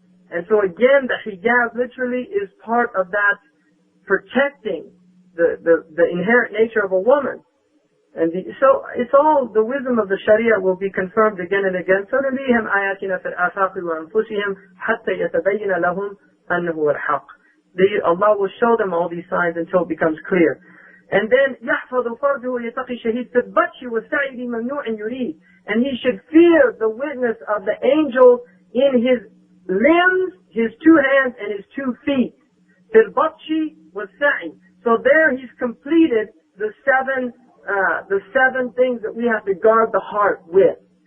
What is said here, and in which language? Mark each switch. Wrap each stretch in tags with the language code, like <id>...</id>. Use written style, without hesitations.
<en>And so again, the hijab literally is part of that protecting the inherent nature of a woman. And so it's all the wisdom of the Sharia will be confirmed again and again.</en> <ar>سَنُرِيهِمْ آيَاتِنَا فِي الْآفَاقِ وَأَنفُسِهِمْ حَتَّى يَتَبَيَّنَ لَهُمْ أَنَّهُ الْحَقُّ.</ar> <en>Allah will show them all these signs until it becomes clear. And then</en> <ar>يَحْفَظُ فَرْجُهُ يَتَقِي شَهِيدٌ فِي الْبَطْشِ وَالسَّعِيدِ مَمْنُوعٍ يُرِيدٌ.</ar> <en>And he should fear the witness of the angels in his limbs, his 2 hands, and his 2 feet.</en> <ar>فِي الْبَطْشِ وَالسَّعِيدِ.</ar> <en>So there he's completed the seven things that we have to guard the heart with.</en>